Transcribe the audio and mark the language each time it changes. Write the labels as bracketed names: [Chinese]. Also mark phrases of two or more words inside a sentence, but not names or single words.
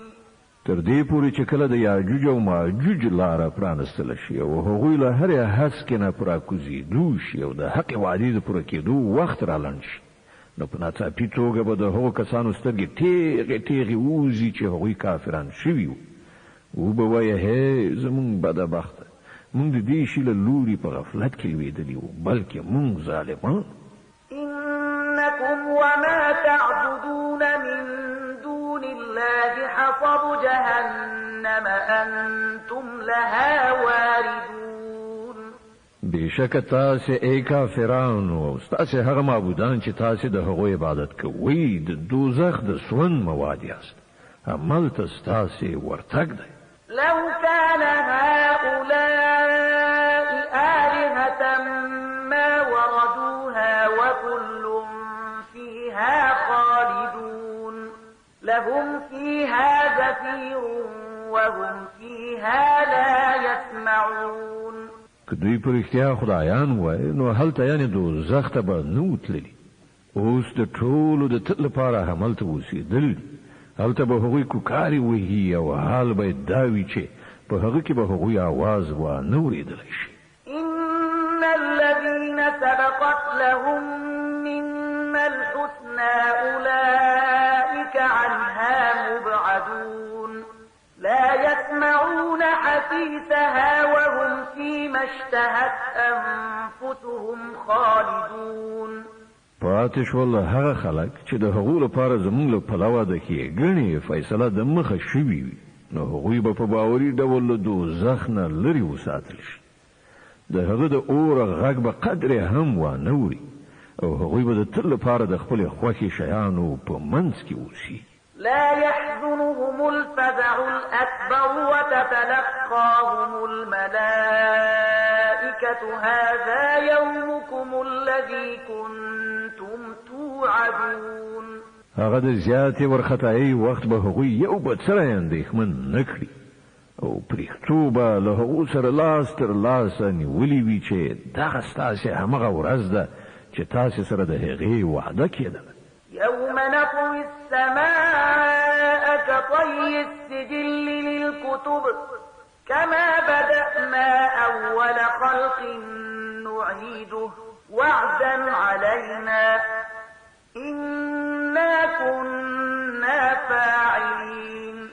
[Pashto] تر دې پورې چې کله د یاجوج او ماجوج لاره پرانستل شي او هغوی له هرې هسکې نه پراکوزېدو شي او د حق وعدې د پوره کېدو وخت رالنډ شي، نو په ناڅاپي توګه به د هغو کسانو سترګې تیغې تیغې ووځي چې هغوی کافران شوي وو. وبه وایه هی زمونږ بدبخته، مونږ د دې شي له لوري په غفلت کې لوېدلي وو، بلکې مونږ ظالمان. [Arabic] إنكم وما تعبدون من دون الله حصب جهنم أنتم لها واردون. [Pashto] بېشکه تاسې ای کافرانو او ستاسې هغه معبودان چې تاسې د هغو عبادت کوئ د دوزخ د سون مواد یاست، هملته ستاسې ورتګ دی. [Arabic] لو كان هؤلاء آلهة ما وردوها وكل فيها خالدون. لهم فيها زفير وهم فيها لا يسمعون. [Pashto] که دوی په رښتیا خدایان وای نو هلته یعنې دوزخ ته به نه وتللي. اوس د ټولو د تل لپاره هملته اوسېدل دي. هلته به هغوی کوکارې وهي او حال به یې دا وي چې په هغه کې به هغوی آواز وانه اورېدلی شي. [Arabic] إن الذين سبقت لهم منا الحسنى أولئك عنها مبعدون. لا يسمعون حسيسها وهم فيما اشتهت أنفسهم خالدون. [Pashto] پاتې شول هغه خلک چې د هغو لپاره زموږ له پلوه د ښېګڼې فیصله د مخه شوي وي، نو هغوی به په باوري ډول له دوزخ نه لرې وساتل شي. د هغه د اوره غږ به قدرې هم وانه اوري او هغوی به د تل لپاره د خپلې خوښې شیانو په منځ کې اوسي. [Arabic] لا يحزنهم الفزع الأكبر وتتلقاهم الملائكة هذا يومكم الذي كنتم توعدون. [Pashto] هغه د زیاتې وارخطایي وخت به هغوی یو بل سره اندېښمن نه کړي او پرېښتو به له هغو سره لاس تر لاسه نیولي وي چې دغه ستاسې همغه ورځ ده چې تاسې سره د هغې وعده کېدله. [Arabic] يوم نطوي السماء كطي السجل للكتب كما بدأنا أول خلق نعيده وعدا علينا إنا كنا فاعلين.